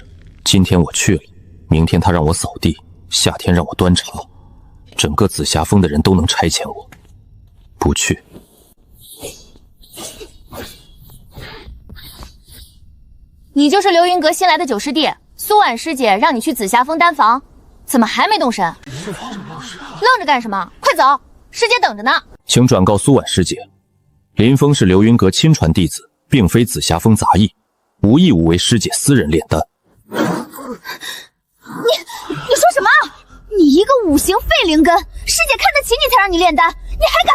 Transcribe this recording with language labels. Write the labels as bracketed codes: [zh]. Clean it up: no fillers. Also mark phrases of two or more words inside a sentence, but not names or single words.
[zh] 今天我去了，明天她讓我掃地，夏天讓我端茶，整個紫霞峰的人都能差遣我。不去。你就是流雲閣新來的九師弟，蘇婉師姐讓你去紫霞峰丹房，怎麼還沒動身？愣着幹什麼？ 快走，師姐等着呢。請轉告蘇婉師姐，林峰是流雲閣親傳弟子，並非紫霞峰雜役，無義務為師姐私人煉丹。你說什麼？你一個五行廢靈根，師姐看得起你才讓你煉丹，你還敢？